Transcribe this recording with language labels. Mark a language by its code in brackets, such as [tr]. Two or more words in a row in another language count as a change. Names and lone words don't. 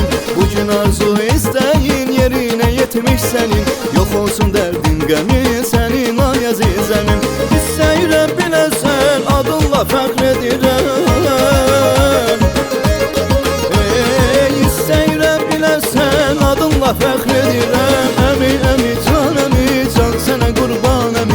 [tr] Bugün arzu isteğin yerine yetmiş senin, yok olsun derdin qəmin senin [az] ay əzizəmim. İstəyirəm biləsən adınla fəxr edirəm, İstəyirəm biləsən adınla fəxr edirəm. Əmi, əmi, can əmi, can sənə qurban əmi.